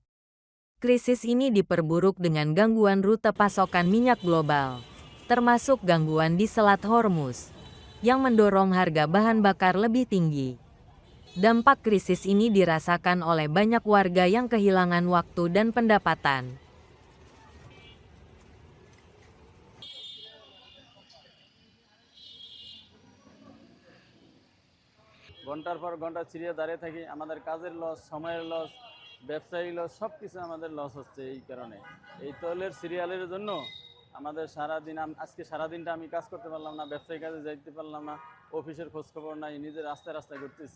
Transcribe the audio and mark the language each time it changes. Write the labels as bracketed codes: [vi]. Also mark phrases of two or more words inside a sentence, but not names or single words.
[id] Krisis ini diperburuk dengan gangguan rute pasokan minyak global, termasuk gangguan di Selat Hormuz, yang mendorong harga bahan bakar lebih tinggi. Dampak krisis ini dirasakan oleh banyak warga yang kehilangan waktu dan pendapatan. [bn] ঘন্টার পর ঘন্টা চিড়িয়ে দাঁড়িয়ে থাকি, আমাদের কাজের লস, সময়ের লস, ব্যবসায়ী লস, সব কিছু আমাদের লস হচ্ছে এই কারণে। এই তৈলের সিরিয়ালের জন্য আমাদের সারাদিন, আজকে সারাদিনটা আমি কাজ করতে পারলাম না, ব্যবসায়ী কাজে যাইতে পারলাম না, অফিসের খোঁজখবর নাই, নিজের রাস্তায় রাস্তায় ঘুরতেছি।